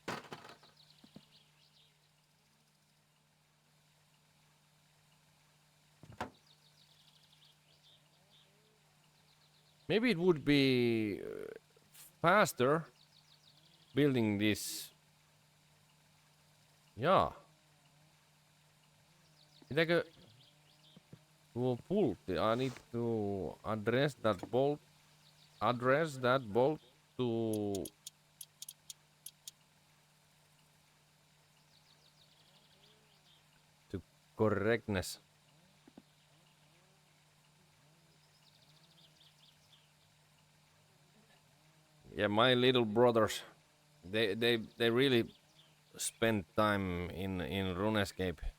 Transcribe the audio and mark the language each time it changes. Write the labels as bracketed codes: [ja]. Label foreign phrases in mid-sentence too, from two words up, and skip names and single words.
[en] Maybe it would be faster building this. [fi] Jaa. Pitääkö tuo pultti? [en] I need to address that bolt. Address that bolt to correctness. Yeah, my little brothers, they really spend time in RuneScape.